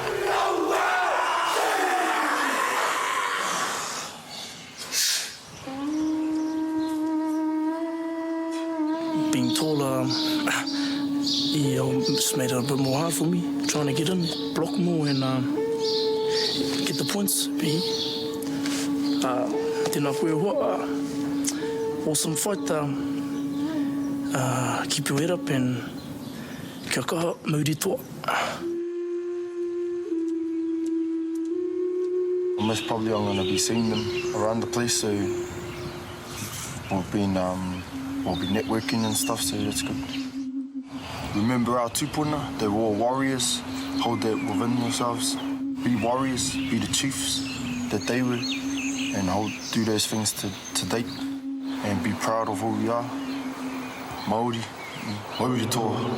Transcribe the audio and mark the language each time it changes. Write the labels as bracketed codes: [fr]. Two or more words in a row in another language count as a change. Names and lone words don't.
[en] Being taller, yeah, just made it a bit more hard for me, trying to get in, block more and get the points. [mi] Tēnā koe hoa, [en] awesome fight. Keep your head up and [mi] kia kaha, mauri toa. [en] Most probably I'm going to be seeing them around the place, so we'll be networking and stuff, so that's good. Remember our tupuna, they were all warriors, hold that within yourselves. Be warriors, be the chiefs that they were, and do those things to date, and be proud of who we are. [mi] Māori, mauri toa.